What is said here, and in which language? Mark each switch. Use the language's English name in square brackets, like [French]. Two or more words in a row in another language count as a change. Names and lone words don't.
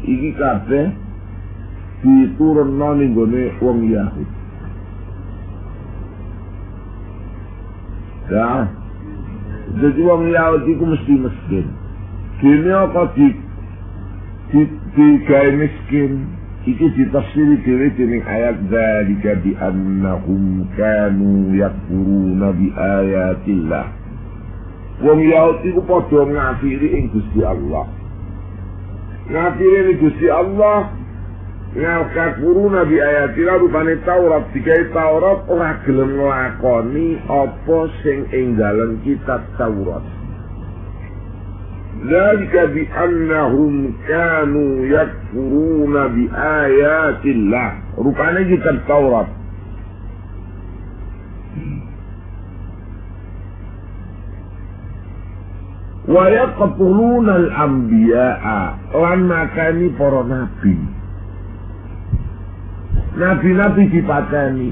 [Javanese] Iki kabeh diturunno ning gone wong Yahudi. Ya. Jadi wong Yahudi ku mesti miskin. Dene apa digawe miskin. Iki ditafsiri dhewe dening ayat [Arabic] ذلك بأنهم كانوا يكفرون بآيات الله. [Javanese] Wong Yahudi ku padha ngafiri ing Gusti Allah. Ngafiri ing Gusti Allah, ngakfuruna [Arabic] بآيات الله [Javanese] rupane Taurat, digawe Taurat ora gelem nglakoni apa sing ing dalem kitab Taurat. [Arabic] ذلك بأنهم كانوا يكفرون بآيات الله. [Javanese] Rupane kitab Taurat. [Arabic] ويقتلون الأنبياء, [Javanese] lan makani para nabi. Nabi-nabi dipateni.